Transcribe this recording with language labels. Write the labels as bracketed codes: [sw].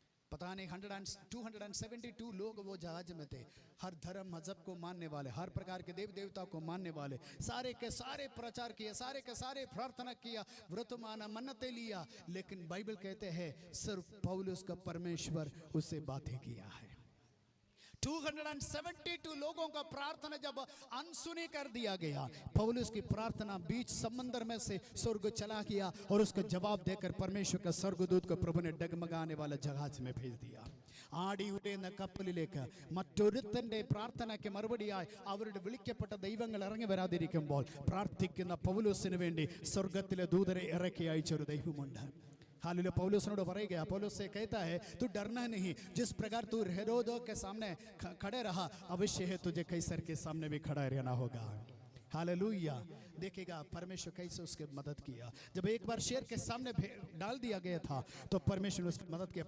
[hi] पता नहीं 272 लोग वो जहाज में थे, हर धर्म मजहब को मानने वाले, हर प्रकार के देव देवता को मानने वाले, सारे के सारे प्रचार किया, सारे के सारे प्रार्थना किया, व्रत माना, मन्नतें लिया, लेकिन बाइबल कहते हैं सिर्फ पौलुस का परमेश्वर उससे बातें किया है। 272 लोगों का प्रार्थना जब अनसुनी कर दिया गया, पौलुस की प्रार्थना बीच समंदर में से स्वर्ग चला गया और उसका जवाब देकर परमेश्वर का स्वर्गदूत को प्रभु ने डगमगाने वाला जहाज में भेज दिया। [ml] ആടി ഉടയുന്ന കപ്പലിലേക്ക് മറ്റൊരുത്തന്റെ പ്രാർത്ഥനയ്ക്ക് മറുപടിയായി അവരുടെ വിളിക്കപ്പെട്ട ദൈവങ്ങൾ ഇറങ്ങി വരാതിരിക്കുമ്പോൾ പ്രാർത്ഥിക്കുന്ന പൗലോസിന് വേണ്ടി സ്വർഗത്തിലെ ദൂതരെ ഇറക്കി അയച്ച ഒരു ദൈവമുണ്ട്। [hi] हालेलुया। पौलुस ने बताया, पौलुस से कहता है तू डरना नहीं, जिस प्रकार तू हेरोद के सामने खड़े रहा, अवश्य है तुझे कैसर के सामने भी खड़ा रहना होगा। हालेलुया। देखिएगा परमेश्वर कैसे उसके मदद किया। जब एक बार शेर के सामने डाल दिया गया था तो परमेश्वर ने उसकी मदद किया।